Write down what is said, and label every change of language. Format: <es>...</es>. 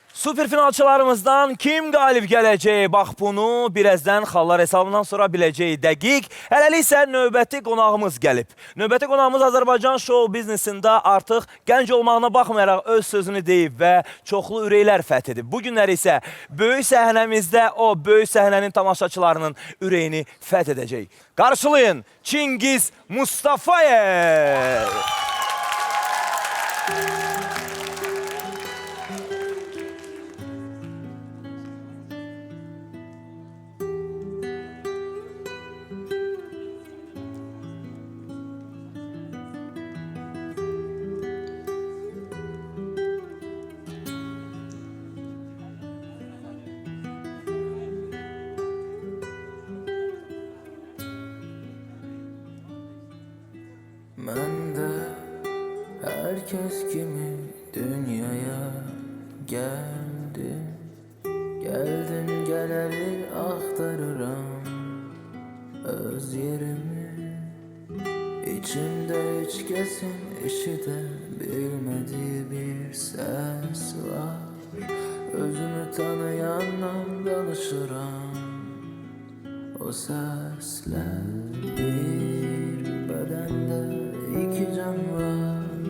<az>Superfinalçılarımızdan kim qalib gələcək? Bax bunu birazdan xallar hesabından sonra biləcək dəqiq. Hələlik isə növbəti qonağımız gəlib. Növbəti qonağımız Azərbaycan show biznesində artıq gənc olmağına baxmayaraq öz sözünü deyib və çoxlu ürəklər fəth edib. Bu günlər isə böyük səhnəmizdə o böyük səhnənin tamaşaçılarının ürəyini fəth edəcək. Qarşılayın Çingiz Mustafayev.</az> <tr>Mən də herkes kimi dünyaya geldim. Geldim geleli aktarıram öz yerimi. İçimde hiç kesin işide bilmediği bir ses var. Özümü tanıyanla danışıram. O sesler bir bedende iki can var.</tr>